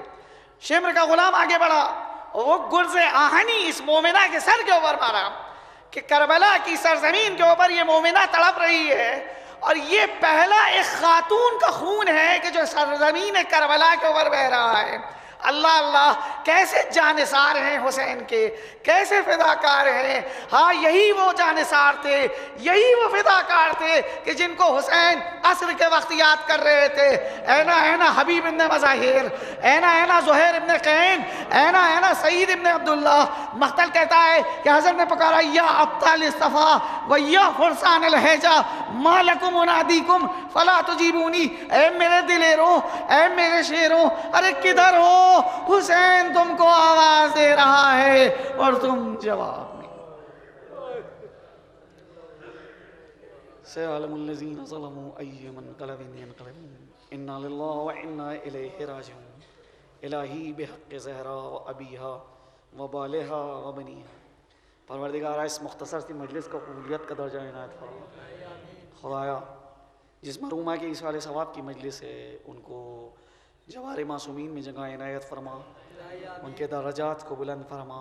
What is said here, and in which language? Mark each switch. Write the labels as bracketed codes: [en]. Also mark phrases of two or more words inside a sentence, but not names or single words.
[ur] شمر کا غلام آگے بڑھا، وہ گرز آہنی اس مومنہ کے سر کے اوپر مارا کہ کربلا کی سرزمین کے اوپر یہ مومنہ تڑپ رہی ہے، اور یہ پہلا ایک خاتون کا خون ہے کہ جو سرزمین کربلا کے اوپر بہ رہا ہے۔ اللہ اللہ، کیسے جانثار ہیں حسین کے، کیسے فداکار ہیں۔ ہاں، یہی وہ جانثار تھے، یہی وہ فداکار تھے کہ جن کو حسین عصر کے وقت یاد کر رہے تھے۔ [ar] اینا اینا حبیب ابن مظاہر، اینا اینا زہیر ابن قین، اینا اینا سعید ابن عبداللہ۔ [ur] مختل کہتا ہے کہ حضرت نے پکارا [ar] یا ابطال اصطفیٰ و یا فرسان الحجہ ما لکم انادیکم فلا تجیبونی، [ur] اے میرے دلیروں، اے میرے شیروں، ارے کدھر ہو؟ حسین تم کو آواز دے رہا ہے اور تم جواب نہیں۔ [ar] سيعلم الذين ظلموا أي منقلب ينقلبون إنا لله وإنا إليه راجعون الہی بحق زہرا و ابیہا و بالہا و بنیہا۔ [ur] پروردگارہ اس مختصر سی مجلس کو قبولیت کا درجہ عنایت فرما۔ خدایا جس مرحومہ کے ایصال ثواب کی مجلس ہے ان کو جوار معصومین میں جگہ عنایت فرما، ان کے درجات کو بلند فرما۔